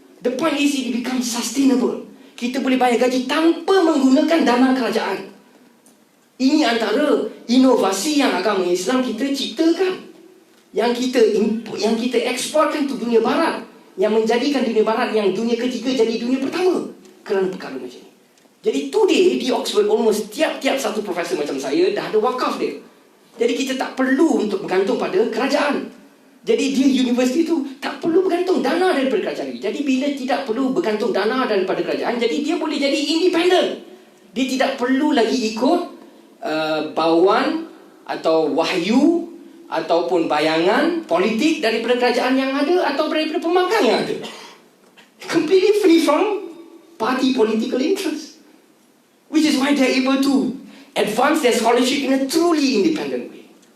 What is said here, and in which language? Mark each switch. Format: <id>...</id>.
<en>The point is it becomes sustainable.</en> <ms>Kita boleh bayar gaji tanpa menggunakan dana kerajaan. Ini antara inovasi yang agama Islam kita ciptakan. Yang kita eksporkan ke dunia barat, yang menjadikan dunia barat yang dunia ketiga jadi dunia pertama kerana perkara macam ni. Jadi today di Oxford almost tiap-tiap satu profesor macam saya dah ada wakaf dia. Jadi kita tak perlu untuk bergantung pada kerajaan. Jadi di universiti itu tak perlu bergantung dana daripada kerajaan. Jadi bila tidak perlu bergantung dana daripada kerajaan, jadi dia boleh jadi independent. Dia tidak perlu lagi ikut bauan atau wahyu ataupun bayangan politik daripada kerajaan yang ada atau daripada pemagang yang ada.</ms> <en>Completely free from party political interest. Which is why they are able to advance their scholarship in a truly independent way.</en>